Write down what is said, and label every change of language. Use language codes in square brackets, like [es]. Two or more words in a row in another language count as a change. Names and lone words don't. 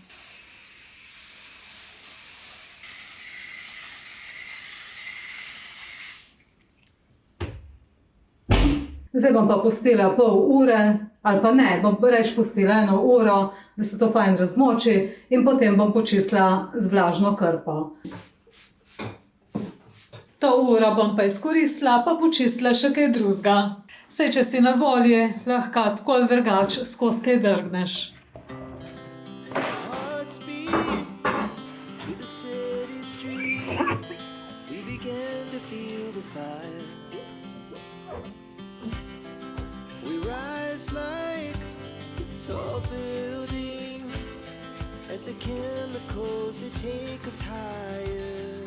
[sl] Zdaj bom pa pustila pol ure, ali pa ne, bom reč pustila 1 uro, da se to fajn razmoči in potem bom počistila z vlažno krpo. To uro bom pa izkoristila, pa počistila še kaj drugega. Saj, če si na volji, lahko tako ali drugače skozi kaj drgneš. [en] Hearts beat to the city streets. We began to feel the fire. We rise like tall buildings as the chemicals they take us higher.